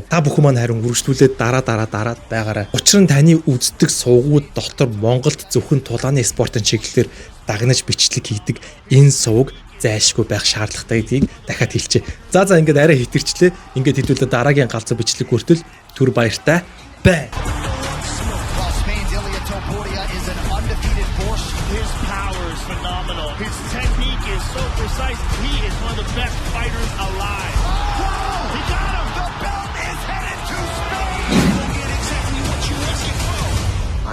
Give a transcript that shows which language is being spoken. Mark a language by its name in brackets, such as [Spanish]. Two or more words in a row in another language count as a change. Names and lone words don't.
[Mongolian] Та бүхэн маань харин үргэлжлүүлээд дараад байгаарай. Учир нь таны үздэг сувгууд дотор Монголд зөвхөн тулааны спортын чиглэлээр дагнаж бичлэг хийдэг энэ сувг зайлшгүй байх шаардлагатай гэдгийг дахиад хэлчихье. За ингээд арай хитэрчлээ. Ингээд хэдүүлээ дараагийн галзуу бичлэг хүртэл түр баяртай бай. [English] Phenomenal. His technique is so precise. He is one of the best fighters alive. Whoa! He got him! The belt is headed to Spain! You get exactly what you asking for.